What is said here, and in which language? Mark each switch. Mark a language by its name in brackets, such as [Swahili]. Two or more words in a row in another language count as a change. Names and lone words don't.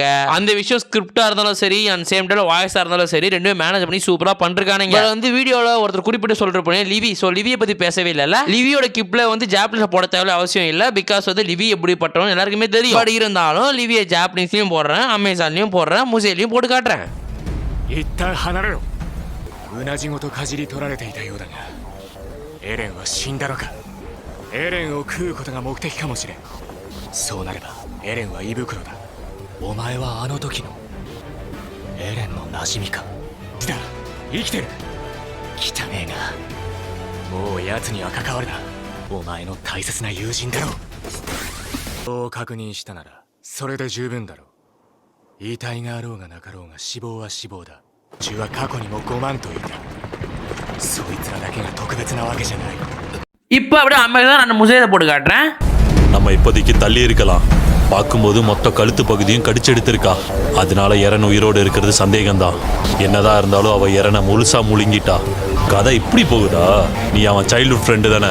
[Tamil] அந்த விஷயம் ஸ்கிரிப்டாக இருந்தாலும் சரி [English] and same time [Tamil] வாய்ஸாக இருந்தாலும் சரி ரெண்டுமே மேனேஜ் பண்ணி சூப்பராக பண்ணிருக்கானுங்க. வந்து வீடியோவில் ஒருத்தர் குறிப்பிட்டு சொல்லிருப்பேன் லிவி. ஸோ லிவியை பற்றி பேசவே இல்லை. லிவியோட கிப்ல வந்து ஜாப்பனீஸ் போட தேவை அவசியம் இல்லை. பிகாஸ் வந்து லிவி எப்படிப்பட்டவங்க எல்லாருக்குமே தெரியும். பட் இருந்தாலும் லிவியை ஜாப்பனீஸ்லயும் போடுறேன், அமேசான்லயும் போடுறேன், முசேலையும் போட்டு காட்டுறேன். [Japanese] 一旦離れろ。うなじごとかじり取られていたようだが、エレンは死んだのか。エレンを食うことが目的かもしれん。そうなればエレンは胃袋だ。お前はあの時のエレンの馴染みか。だ、生きてる。汚ねえが、もう奴には関わるな。お前の大切な友人だろう。そう確認したならそれで十分だろう。遺体があろうがなかろうが死亡は死亡だ。血は過去にも5万といた。そいつらだけが特別なわけじゃない。 [Tamil] இப்போ அப்படியே அமேசான் நான் முசேலை போட்டு காட்டுறேன். நம்ம இப்போதைக்கு தள்ளி இருக்கலாம். பார்க்கும்போது மொத்த கழுத்து பகுதியும் கடிச்செடுத்திருக்கா. அதனால எரன் உயிரோடு இருக்கிறது சந்தேகம்தான். என்னதான் இருந்தாலும் அவ எரனை முழுசா முழுங்கிட்டா. கதை இப்படி போகுதா? நீ அவன் [English] childhood friend [Tamil] தானே?